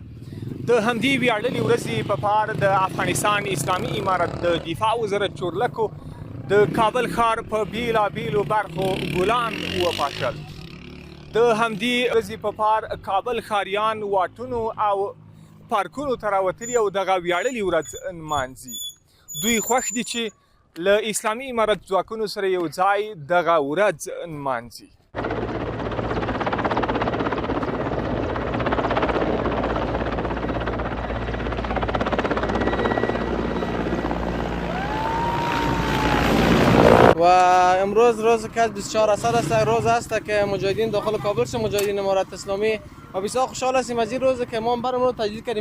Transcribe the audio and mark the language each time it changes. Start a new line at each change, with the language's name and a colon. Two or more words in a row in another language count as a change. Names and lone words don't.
Pashto: د همدې ویاړلې ورځې په پار د افغانستان اسلامي امارت د دفاع وزارت چورلکو د کابل ښار په بیلابیلو برخو ګلان وپاشل. د همدې ورځې په پار کابل ښاریان واټونو او پارکونو ته راوتلي او دغه ویاړلې ورځ نمانځي. دوی خوښ دي چې له اسلامي امارت ځواکونو سره یو ځای دغه ورځ نمانځي.
Persian: و امروز روز که 24 اسد است، روز است که مجاهدین داخل کابل شد، مجاهدین امارت اسلامی، و بسیار خوشحال هستیم از این روز که ما برام رو تجدید کردیم.